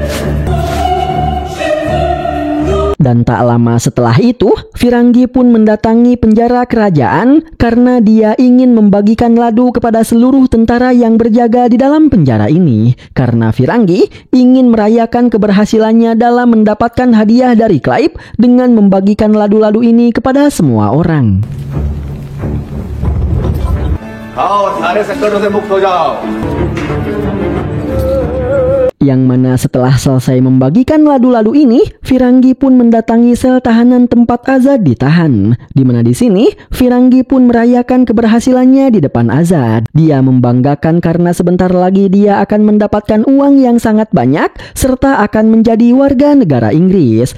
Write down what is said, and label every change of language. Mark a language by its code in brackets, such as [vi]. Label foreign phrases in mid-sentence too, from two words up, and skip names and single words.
[id] Dan tak lama setelah itu, Firangi pun mendatangi penjara kerajaan karena dia ingin membagikan ladu kepada seluruh tentara yang berjaga di dalam penjara ini. Karena Firangi ingin merayakan keberhasilannya dalam mendapatkan hadiah dari Clive dengan membagikan ladu-ladu ini kepada semua orang. [hi] आओ सारे संकटों से मुक्त हो जाओ। [id] Yang mana setelah selesai membagikan ladu-ladu ini, Firangi pun mendatangi sel tahanan tempat Azad ditahan. Di mana di sini, Firangi pun merayakan keberhasilannya di depan Azad. Dia membanggakan karena sebentar lagi dia akan mendapatkan uang yang sangat banyak serta akan menjadi warga negara Inggris.